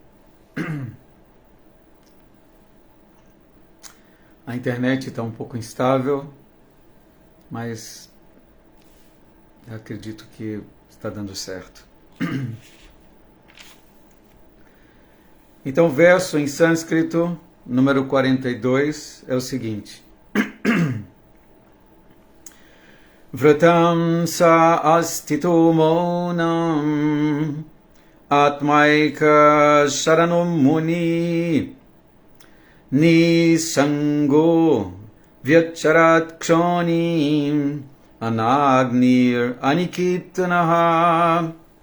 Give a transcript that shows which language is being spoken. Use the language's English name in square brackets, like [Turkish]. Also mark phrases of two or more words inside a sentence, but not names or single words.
[Portuguese] A internet está um pouco instável, mas eu acredito que está dando certo. Então, o verso em sânscrito, número 42, é o seguinte. [Sanskrit] व्रतं स आस्थितो मौनम् आत्मैक शरणो मुनिः निःसङ्गो व्यचरत् क्षोणीम् अनग्निर् अनिकेतनः.